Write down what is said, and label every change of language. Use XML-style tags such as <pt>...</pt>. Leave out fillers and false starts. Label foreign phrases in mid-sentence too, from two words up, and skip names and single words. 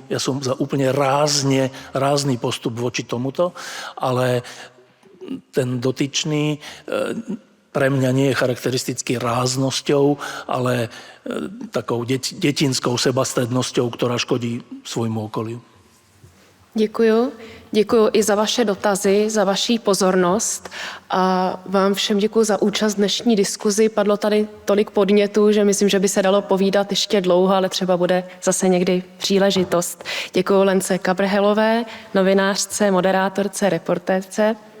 <sk>Ja som za úplne rázny postup voči tomuto, ale ten dotyčný pre mňa nie je charakteristický ráznosťou, ale takou detinskou sebastrednosťou, ktorá škodí svojmu okoliu.</sk> <cs>Děkuju. Děkuju i za vaše dotazy, za vaši pozornost a vám všem děkuju za účast v dnešní diskuzi. Padlo tady tolik podnětů, že myslím, že by se dalo povídat ještě dlouho, ale třeba bude zase někdy příležitost. Děkuju Lence Kabrhelové, novinářce, moderátorce, reportérce.</cs>